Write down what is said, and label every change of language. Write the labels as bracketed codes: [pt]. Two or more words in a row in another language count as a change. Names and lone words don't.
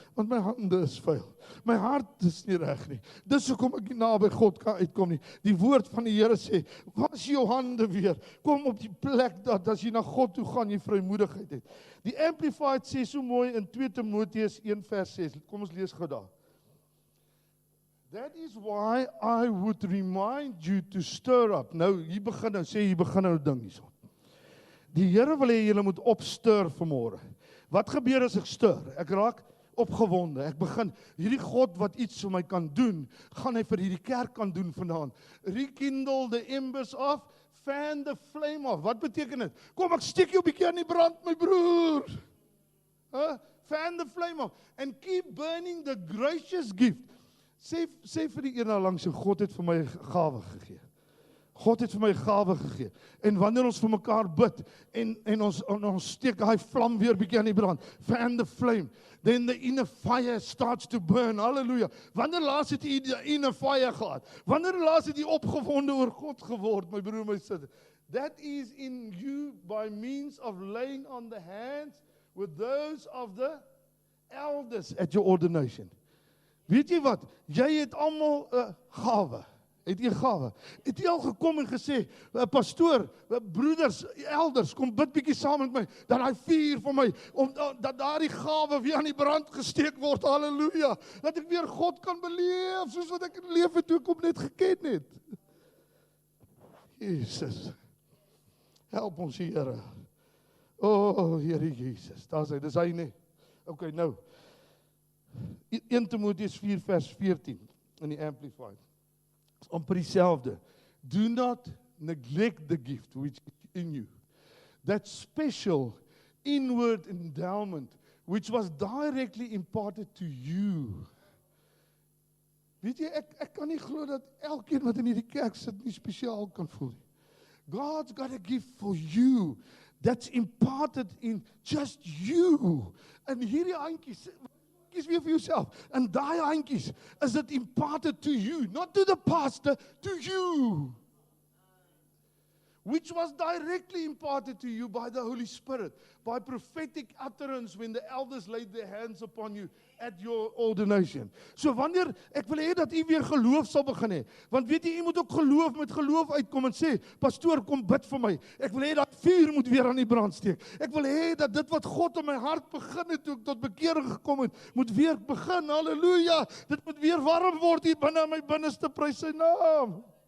[af] Want my hande is vuil. My hart is nie reg nie. Dis hoekom ek nie naby God kan uitkom nie. Die woord van die Here sê, was jou hande weer. Kom op die plek dat as jy na God toe gaan, jy vrymoedigheid het. Die Amplified sê so mooi in 2 Timoteus 1 vers 6. Kom ons lees gou daar. [en] That is why I would remind you to stir up. [af] Nou, hier begin nou ding hierso. Die Here wil hê julle moet opstir vanmôre. Wat gebeur as ek stir? Ek raak opgewonde. Ek begin, hierdie God wat iets vir my kan doen, gaan hy vir hierdie kerk kan doen vanaand. [en] Rekindle the embers of, fan the flame of. [af] Wat beteken dit? Kom, ek steek jou 'n bietjie aan die brand, my broer. [en] Fan the flame of. And keep burning the gracious gift. [af] Sê vir die een langs jou, God het vir my gawe gegee. God het vir my gawe gegee. En wanneer ons vir mekaar bid en ons steek daai vlam weer bietjie aan die brand, [en] fan the flame, then the inner fire starts to burn. [af] Halleluja. Wanneer laas het jy die [en] inner fire [af] gehad? Wanneer laas het jy opgewonde oor God geword, my broer, my suster? [en] That is in you by means of laying on the hands with those of the elders at your ordination. [af] Weet jy wat? Jy het almal 'n gawe. Het jy gawe? Het jy al gekom en gesê, pastoor, broeders, elders, kom bid bietjie saam met my, dat daai vuur vir my, dat daardie gawe weer aan die brand gesteek word, halleluja, dat ek weer God kan beleef, soos wat ek leef het toe ek hom net geken het. Jesus, help ons Here. Here Jesus, daar's hy, dis hy nie. Okay, nou, 1 Timoteus 4 vers 14 in die Amplified. Amper dieselfde. [en] Do not neglect the gift which is in you. That special inward endowment which was directly imparted to you. [af] Weet jy, ek kan nie glo dat elkeen wat in hierdie kerk sit nie spesiaal kan voel nie. [en] God's got a gift for you that's imparted in just you. [af] En hierdie handjies, kies weer vir jouself. En daai handjies, is dit [en] imparted to you, not to the pastor, to you. Which was directly imparted to you by the Holy Spirit, by prophetic utterance when the elders laid their hands upon you at your ordination. [af] So wanneer, ek wil hê dat u weer geloof sal begin hê, want weet jy, u moet ook met geloof uitkom en sê, pastoor, kom bid vir my. Ek wil hê dat vuur moet weer aan die brand steek. Ek wil hê dat dit wat God in my hart begin het, toe ek tot bekering gekom het, moet weer begin, halleluja. Dit moet weer warm word hier binne in my binneste, prys sy naam.